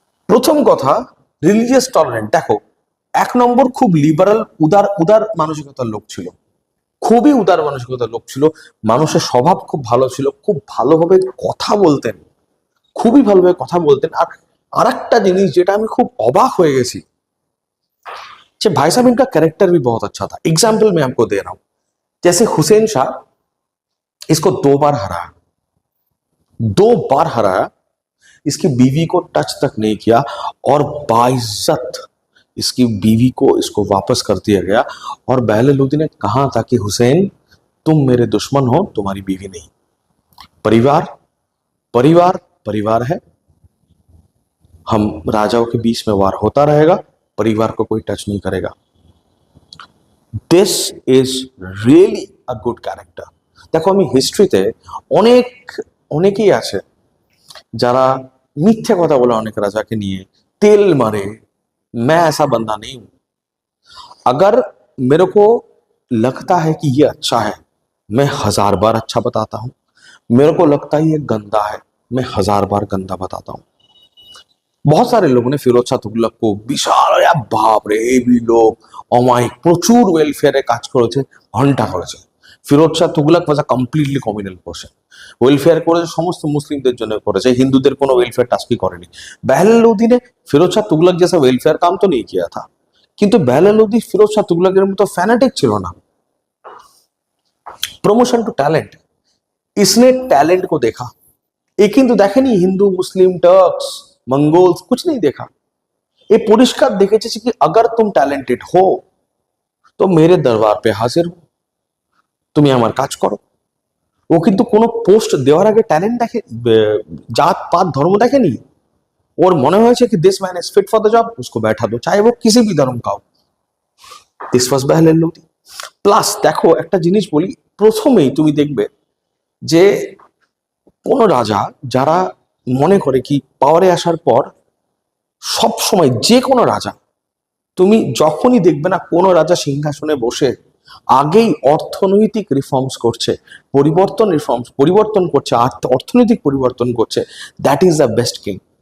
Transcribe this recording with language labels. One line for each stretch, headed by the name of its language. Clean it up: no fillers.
Bangla: প্রথম কথা, religious tolerant. দেখো, এক নম্বর খুব লিবারাল, উদার উদার মানসিকতার লোক ছিল, খুবই উদার মানসিকতার লোক ছিল। মানুষের স্বভাব খুব ভালো ছিল, খুব ভালোভাবে কথা বলতেন, খুবই ভালোভাবে কথা বলতেন। আর আরেকটা জিনিস যেটা আমি খুব অবাক হয়ে গেছি, যে
Hindi: भाई साहब इनका कैरेक्टर भी बहुत अच्छा था। एग्जाम्पल मैं आपको दे रहा हूं, जैसे हुसैन शाह, इसको 2 बार हराया, 2 बार हराया, इसकी बीवी को टच तक नहीं किया, और बाइज्जत इसकी बीवी को इसको वापस कर दिया गया। और बहले लोदी ने कहा था कि हुसैन, तुम मेरे दुश्मन हो, तुम्हारी बीवी नहीं। परिवार परिवार परिवार है, हम राजाओं के बीच में वार होता रहेगा, परिवार को कोई टच नहीं करेगा।
English: This is really a good character.
Bangla: দেখো, আমি হিস্ট্রিতে অনেক অনেকেই আছে যারা মিথ্যে কথা বলে অনেক রাজাকে নিয়ে তেল মারে।
Hindi: मैं ऐसा बंदा नहीं हूं। अगर मेरे को लगता है कि ये अच्छा है, मैं 1000 बार अच्छा बताता हूं। मेरे को लगता है ये गंदा है, मैं 1000 बार गंदा बताता हूं। बहुत सारे लोगों ने
Bangla: फिरोज শাহ তুগলক को বিশাল, বাপ রে, হেভি লোক, অমায়িক, প্রচুর ওয়েলফেয়ারে কাজ করেছে, ঘন্টা করেছে।
English: Firoz Shah Tughlaq was a completely communal person.
Bangla: ওয়েলফেয়ার করেছে, সমস্ত মুসলিমদের জন্য করেছে, হিন্দুদের কোনো ওয়েলফেয়ার টাস্কই করেনি।
Hindi: बेहला लोदी ने फिरोज শাহ তুগলক जैसा वेलफेयर काम तो नहीं किया था, কিন্তু बेहला लोदी फिरोज শাহ
Bangla: তুগলকের মতো ফ্যানাটিক ছিল না।
Hindi: प्रमोशन टू टैलेंट, इसने टैलेंट को देखा।
Bangla: ये কিন্তু দেখেনি হিন্দু মুসলিম টার্কস मंगोल्स,
Hindi: कुछ नहीं देखा। ये
Bangla: পরিষ্কার দেখেছে
Hindi: कि अगर तुम टैलेंटेड हो तो मेरे दरबार पे हाजिर हो,
Bangla: তুমি আমার কাজ করো। ও কিন্তু কোনো পোস্ট দেওয়ার আগে ট্যালেন্ট দেখে, জাত পাত ধর্ম দেখেনি। ওর মনে হয়েছে
Hindi: कि
English: this man is fit for the job,
Hindi: उसको बैठा दो, चाहे वो किसी भी धर्म का हो।
English: This was Bahlul Lodi.
Bangla: Plus দেখো, একটা জিনিস বলি, প্রথমেই তুমি দেখবে যে কোন রাজা যারা মনে করে কি পাওয়ারে আসার পর সব সময়, যে কোনো রাজা, তুমি যখনই দেখবে না কোনো রাজা সিংহাসনে বসে আগেই অর্থনৈতিক রিফর্মস করছে, পরিবর্তন করছে, অর্থনৈতিক পরিবর্তন করছে,
English: That is the best king.